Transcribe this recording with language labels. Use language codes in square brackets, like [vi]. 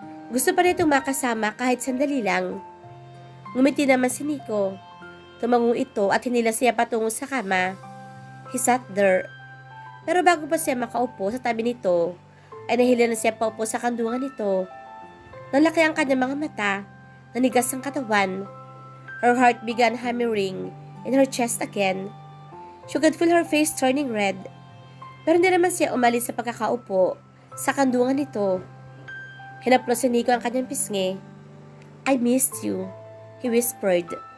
[tl] Gusto pa nitong makasama kahit sandali lang. Ngumiti naman si Nico. Tumango ito at hinila siya patungo sa kama. [en] He sat there. [tl] Pero bago pa siya makaupo sa tabi nito, ay nahila na siya paupo sa kandungan nito. Nalaki ang kanyang mga mata, nanigas ang katawan. [en] Her heart began hammering in her chest again. She could feel her face turning red. [tl] Pero hindi naman siya umalis sa pagkakaupo sa kandungan nito. Hinaplos si Nico ang kanyang pisngi. [en] I missed you, he whispered.